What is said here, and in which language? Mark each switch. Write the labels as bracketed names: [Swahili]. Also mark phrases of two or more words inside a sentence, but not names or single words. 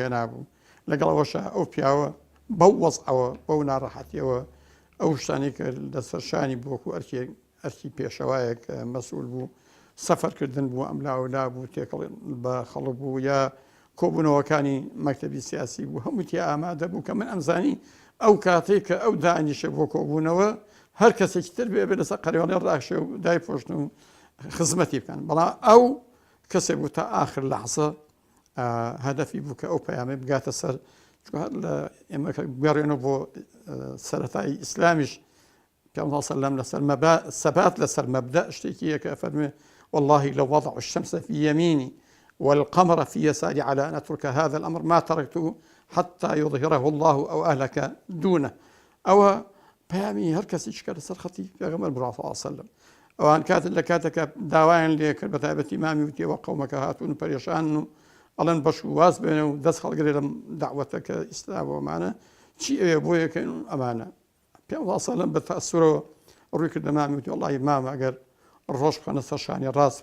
[Central Kurdish] هێنابوو لەگەڵەوەشە ئەو پیاوە بەو وەزعەوە بەو ناڕەحەتیەوە ئەو شتانی کە لە سەرشانی بووەکو ئەرکی پێشەوایەک مەسئول بوو سەفەرکردن بوو ئەملاولا بوو تێکەڵ بە خەڵک بوو یا کۆبوونەوەکانی مەکتەبی سیاسی بوو هەمووتی ئامادە بوو کە من ئەمزانی ئەو کاتێک کە ئەو دانیشە بۆ کۆبوونەوە هەر کەسێکی تر بێ لەسەر قەریوانەی ڕاکشێ و دایپۆشتن و خزمەتی بکەن بەڵام ئەو کەسێک بوو تا آخر لەحزە هەدەفی بوو کە ئەو پەیامەی بگاتە سەر ئێمە بگەڕێنەوە بۆ سەرەتای ئیسلامیش پێغەمبەر [Arabic] صلی الله علیه و سلم [Central Kurdish] سەبات لەسەر مەبدە شتێکی یەکە فەرمێ [Arabic] والله لو وضع الشمس في يميني والقمر في يساري على أن أترك هذا الأمر ما تركته حتى يظهره الله أو أهلك دونه [Central Kurdish] أو پەیامی هەر کەسیش کە لەسەر خەتی پێغەمبەر [Arabic] صلی الله علیه و سلم [Central Kurdish] ئەوان کاتن لە کاتێکە داوایان لێ کرد بە تایبەتی مامی وتیەوە قەومەکە هاتوون و پەرێشان و ئەڵێن بەش و واز بێنە و دەست هەڵگرێ لەم داوەتەکە ئیسلامەوەمانە چی ئەوێ بۆ یەکەین ئەمانە پێغەمبەر [Arabic] صلی الله علیه و سلم [Central Kurdish] بە تەئەسورەوە ڕووی کردە مامی وتی وەڵڵاهی مامە ئەگەر ڕۆژ بخەنە سەر شانی ڕاست